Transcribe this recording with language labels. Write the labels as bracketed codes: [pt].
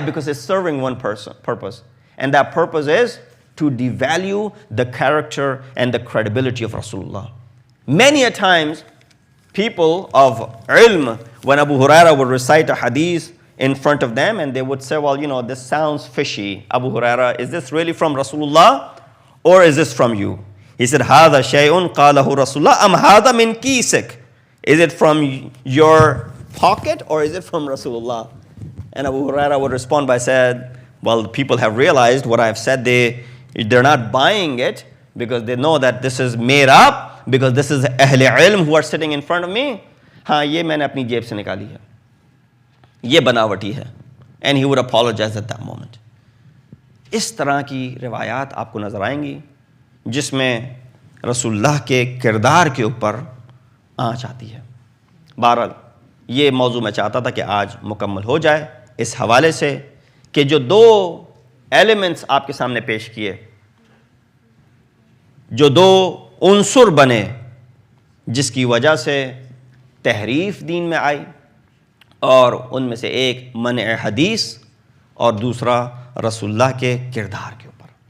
[en] Because it's serving one purpose. And that purpose is to devalue the character and the credibility of Rasulullah. Many a times, people of ilm, when Abu Huraira would recite a hadith in front of them, and they would say, well, this sounds fishy. Abu Huraira, is this really from Rasulullah or is this from you? He said, [ar] هَذَا شَيْءٌ قَالَهُ رَسُولُ اللَّهِ أَمْ هَذَا مِنْ كِيسِكَ? [en] Is it from your pocket or is it from Rasulullah? And Abu Huraira would respond by saying, well, people have realized what I've said. They're not buying it because they know that this is made up, because this is Ahl Ilm who are sitting in front of me. [hi] हाँ, ये मैंने अपनी जेब से निकाली है, ये बनावटी है. [en] And he would apologize at that moment. [hi] इस तरह की रिवायात आपको नज़र आएंगी जिसमें रसूलुल्लाह के किरदार के ऊपर आँच आती है. बहरहाल ये मौजू मैं चाहता था कि आज मुकम्मल हो जाए इस हवाले से कि जो 2 एलिमेंट्स आपके सामने पेश किए, जो 2 उन्सुर बने जिसकी वजह से तहरीफ दीन में आई, और उनमें से एक मन हदीस और दूसरा रसूलुल्लाह के किरदार के ऊपर.